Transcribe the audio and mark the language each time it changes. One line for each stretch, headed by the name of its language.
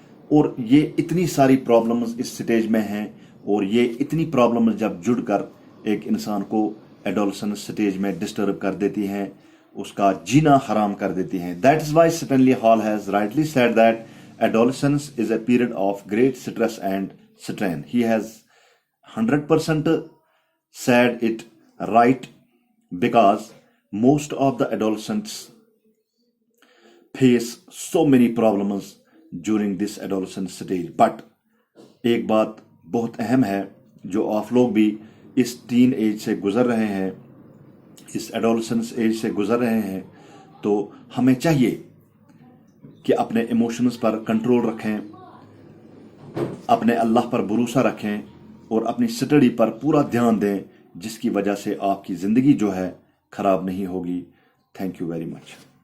Urdu: اور یہ اتنی ساری پرابلمز اس سٹیج میں ہیں، اور یہ اتنی پرابلمز جب جڑ کر ایک انسان کو ایڈولسنس سٹیج میں ڈسٹرب کر دیتی ہیں، اس کا جینا حرام کر دیتی ہیں.
English: That is why Stanley Hall has rightly said that adolescence is a period of great stress and strain. He has 100% said it right, because most of the adolescents face so many problems during this adolescent stage.
Urdu: But ایک بات بہت اہم ہے، جو آپ لوگ بھی اس teen age سے گزر رہے ہیں، اس ایڈولسنس ایج سے گزر رہے ہیں، تو ہمیں چاہیے کہ اپنے ایموشنز پر کنٹرول رکھیں، اپنے اللہ پر بھروسہ رکھیں، اور اپنی اسٹڈی پر پورا دھیان دیں، جس کی وجہ سے آپ کی زندگی جو ہے خراب نہیں ہوگی.
English: Thank you very much.